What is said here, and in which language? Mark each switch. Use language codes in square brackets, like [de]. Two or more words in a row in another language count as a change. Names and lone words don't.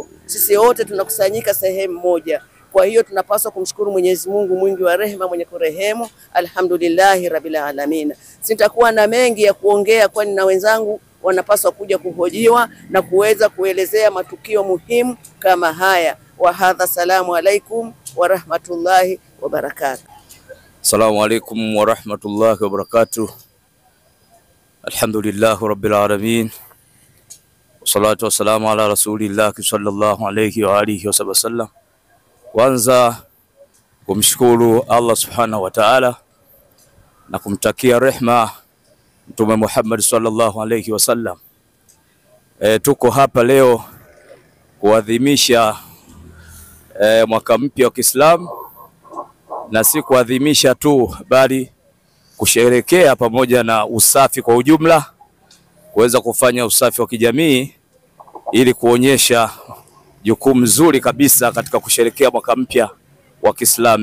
[sw] Sisi wote tunakusanyika sehemu moja. Kwa hiyo tunapaswa kumshukuru Mwenyezi Mungu mwingi wa rehema, mwenye kurehemu. [ar] الحمد لله رب العالمين. [sw] Sitakuwa na mengi ya kuongea, kwani na wenzangu wanapaswa kuja kuhojiwa na kuweza kuelezea matukio muhimu kama haya. [ar] وهذا، السلام عليكم ورحمة الله وبركاته. السلام عليكم ورحمة الله وبركاته. الحمد لله رب العالمين. والصلاة والسلام على رسول الله صلى الله عليه وعلى آله وسلم. [sw] Kwanza kumshukuru Allah [ar] سبحانه وتعالى [sw] na kumtakia rehma Mtume Muhammad [ar] صلى الله عليه وسلم. [sw] Tuko hapa leo kuadhimisha mwaka mpya wa Kiislamu, na si kuadhimisha tu bali kusherekea pamoja na usafi kwa ujumla, kuweza kufanya usafi wa kijamii ili kuonyesha jukumu zuri kabisa katika kusherekea mwaka mpya wa Kiislamu.